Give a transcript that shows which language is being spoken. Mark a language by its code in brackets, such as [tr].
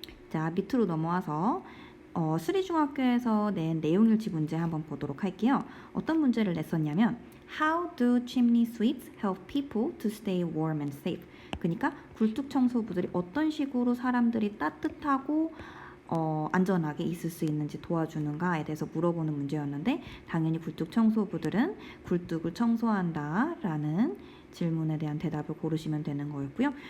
[ko] 자, 밑으로 넘어와서 수리중학교에서 낸 내용일지 문제 한번 보도록 할게요. 어떤 문제를 냈었냐면 [en] How do chimney sweeps help people to stay warm and safe? [ko] 그러니까 굴뚝 청소부들이 어떤 식으로 사람들이 따뜻하고 안전하게 있을 수 있는지 도와주는가에 대해서 물어보는 문제였는데 당연히 굴뚝 청소부들은 굴뚝을 청소한다라는 질문에 대한 대답을 고르시면 되는 거였고요.